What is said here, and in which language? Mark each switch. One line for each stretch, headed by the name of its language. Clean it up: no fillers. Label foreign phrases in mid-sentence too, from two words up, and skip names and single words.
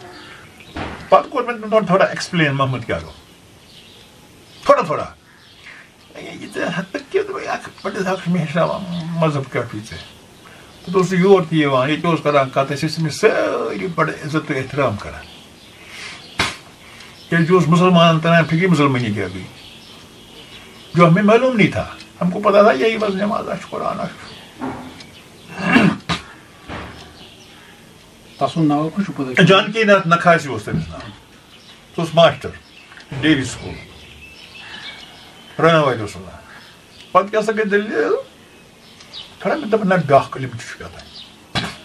Kashmiri: پتہٕ کوٚر مےٚ تِمن تھوڑا ایکسپلین محمد کیٛاہ گوٚو. تھوڑا تھوڑا پنڈت اکھ مےٚ ہیٚچھناوان مذہب کیٛاہ چھُے ژےٚ پَتہٕ اوس سُہ یور تہِ یِوان ییٚتہِ اوس کران کَتھ أسۍ ٲسۍ أمِس سٲری بَڑٕ عزت تہٕ احترام کران کیٛازِ اوس مسلمانن تران فِکرِ مسلمٲنی کیٛاہ گٔے
Urdu: جو ہمیں معلوم نہیں تھا ہم کو پتا تھا یہی بس نماز قرآن
Kashmiri: جانکی ناتھ نکھاسی اوس تٔمِس ناو سُہ اوس ماسٹر ڈیری سکوٗل راناوادِ اوس ناو پتہٕ کیٛاہ سا گٔے دٔلیٖل کھڑا مےٚ دوٚپ نہ بیٛاکھ علم تہِ چھُ کیٛاہتانۍ